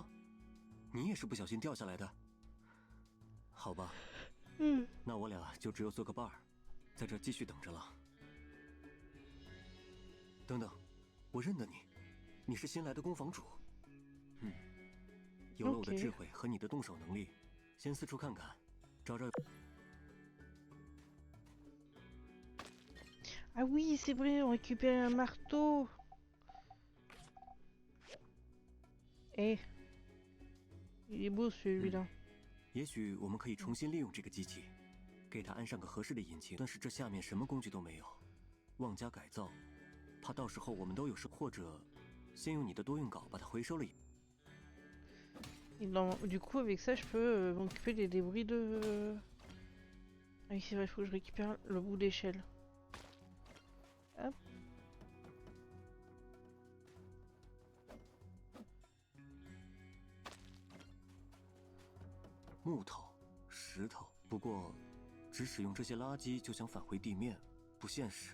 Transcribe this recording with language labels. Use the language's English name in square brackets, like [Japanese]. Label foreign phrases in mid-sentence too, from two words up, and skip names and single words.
[Chinese] 你也是不小心掉下来的？好吧，那我俩就只有做个伴儿，在这儿继续等着了。等等，我认得你，你是新来的宫房主。有了我的智慧和你的动手能力，先四处看看，找找。 [French] Ah oui, c'est vrai, on récupère un marteau. Eh, il est beau celui-là. [Chinese] 也许我们可以重新利用这个机器，给它安上个合适的引擎。但是这下面什么工具都没有，妄加改造，怕到时候我们都有事。或者，先用你的多用镐把它回收了。 [French] Du coup, avec ça, je peux m'occuper des débris de... Ah oui, c'est vrai, il faut que je récupère le bout d'échelle. Hop. [Chinese] « 木头、石头，不过，只使用这些垃圾就想返回地面，不现实。